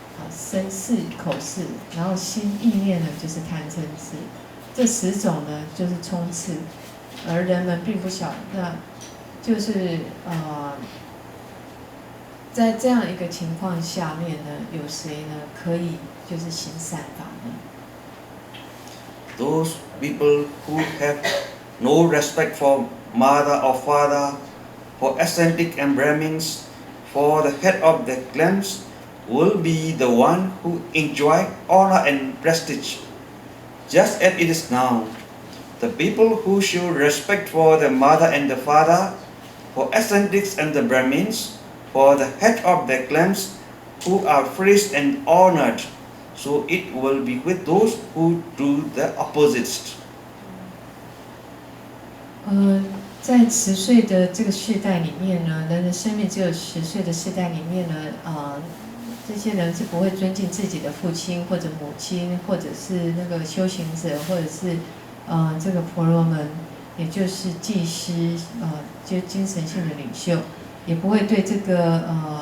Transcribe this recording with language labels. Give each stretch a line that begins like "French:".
Chinese: 身是口是，然后心意念呢就是贪嗔痴，这10种呢就是冲刺，而人们并不晓，那就是在这样一个情况下面呢，有谁呢可以就是行善法呢？
English: Those people who have no respect for mother or father, for ascetic and Brahmins, for the head of the clans, will be the one who enjoy honor and prestige, just as it is now. The people who show respect for the mother and the father, for ascetics and the Brahmins, for the head of the clans, who are praised and honored, so it will be with those who do the opposites.
Chinese: 在10岁的这个世代里面呢，人的生命只有10岁的世代里面呢，这些人是不会尊敬自己的父亲或者母亲，或者是那个修行者，或者是这个婆罗门，也就是祭师，就精神性的领袖，也不会对这个